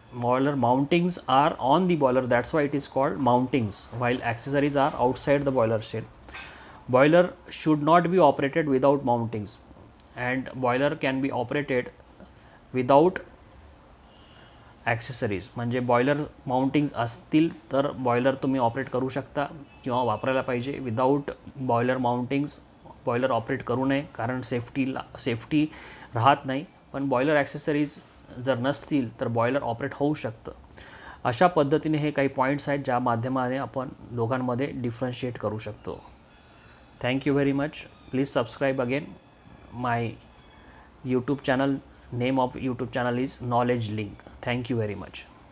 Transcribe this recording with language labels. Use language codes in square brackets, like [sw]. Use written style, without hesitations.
[en] Boiler mountings are on the boiler, that's why it is called mountings, while accessories are outside the boiler shell. Boiler should not be operated without mountings, and boiler can be operated without accessories. [mr] म्हणजे boiler mountings असतील तर boiler तुम्ही operate करू शकता किंवा वापरायला पाहिजे. Without boiler mountings boiler operate करू नये, कारण सेफ्टी राहत नाही. पण बॉयलर ॲक्सेसरीज जर नसतील तर बॉयलर ऑपरेट होऊ शकतं. अशा पद्धतीने हे काही पॉईंट्स आहेत ज्या माध्यमाने आपण दोघांमध्ये डिफरन्शिएट करू शकतो. [en] Thank you very much. Please subscribe again my YouTube channel. Name of YouTube channel is Knowledge Link. Thank you very much.